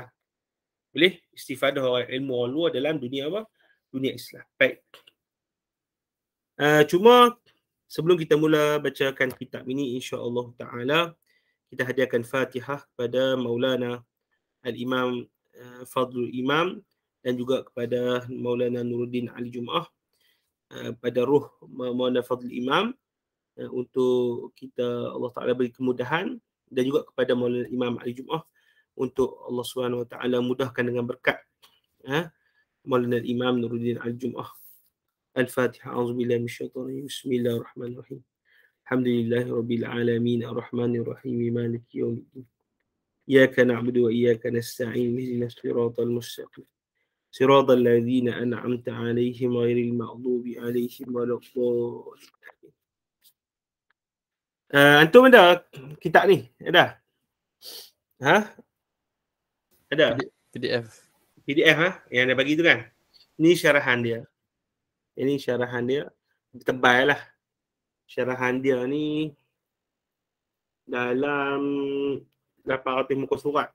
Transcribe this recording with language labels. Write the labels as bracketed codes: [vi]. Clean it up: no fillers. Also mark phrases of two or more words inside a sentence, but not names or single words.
[ms] Boleh istifadah ilmu orang luar dalam dunia dunia Islam. Baik. Cuma sebelum kita mula bacakan kitab ini, [ar] إن شاء الله تعالى [ms] kita hadiahkan Fatihah kepada Maulana Al-Imam Fadlul Imam, dan juga kepada Maulana Nuruddin Ali Jumaah, pada ruh Maulana Fadlul Imam, untuk kita [ar] الله تعالى [ms] beri kemudahan, dan juga kepada Maulana Imam Ali Jumaah untuk [ar] الله سبحانه وتعالى [ms] mudahkan dengan berkat Maulana Imam Nuruddin Ali Jumaah. Al-Fatihah. [ar] أعوذ بالله من الشيطان الرجيم. بسم الله الرحمن الرحيم. الحمد لله رب العالمين الرحمن الرحيم مالك يوم الدين. إياك نعبد وإياك نستعين اهدنا الصراط المستقيم. صراط الذين أنعمت عليهم غير المغضوب عليهم ولا الضالين. [ms] Antum ada kitab ni? Ada? Ada? PDF yang anda bagi tu kan? Ni syarahan dia. Ini syarahan dia. Tebal lah. Syarahan dia ni dalam 800 muka surat.